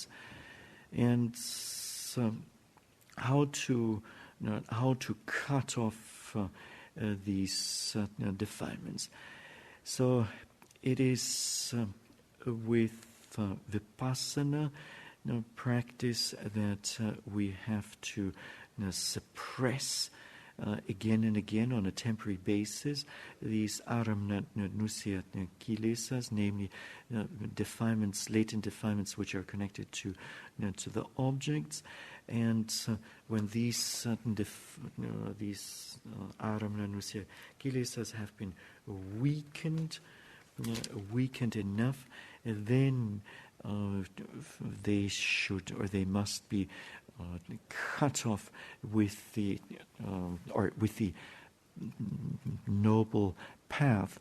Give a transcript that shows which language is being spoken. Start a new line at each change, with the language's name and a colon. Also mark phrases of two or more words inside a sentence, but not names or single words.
English: And how to cut off these defilements. So it is with Vipassana practice that we have to suppress again and again on a temporary basis these
Pali: aramana nusya kilesas,
English: namely defilements, latent defilements which are connected to the objects, and when these
Pali: aramana nusya kilesas
English: have been weakened enough, then they must be cut off with the noble path.